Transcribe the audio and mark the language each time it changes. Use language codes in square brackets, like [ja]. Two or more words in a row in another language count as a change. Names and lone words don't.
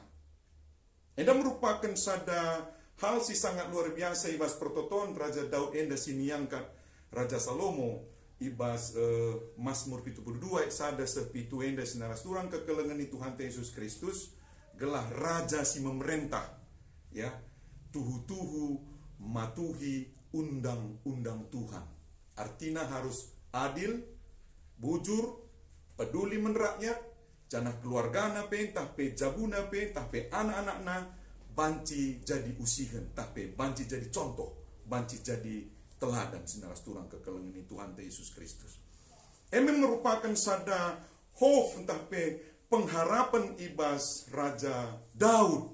[btx] Enda merupakan sada hal si [id] sangat luar biasa [btx] ibas pertoton Raja Daud enda sini angkat Raja Salomo ibas Mazmur 72 ayat sada sepitu enda sinaras turang kekelengan ni Tuhan Yesus Kristus gelah raja si [id] memerintah ya [btx] tuhu-tuhu [id] matuhi undang-undang Tuhan. Artinya harus adil, bujur, peduli men rakyat, [btx] jana keluargana pe, tah pe jabuna pe, tah pe anak-anakna, banci jadi usihan, tah pe [id] banci jadi contoh, [btx] banci [id] jadi teladan [btx] sinaras turang kekelengan Tuhan Yesus Kristus. Eme merupakan sada hof entah pe pengharapan ibas Raja Daud.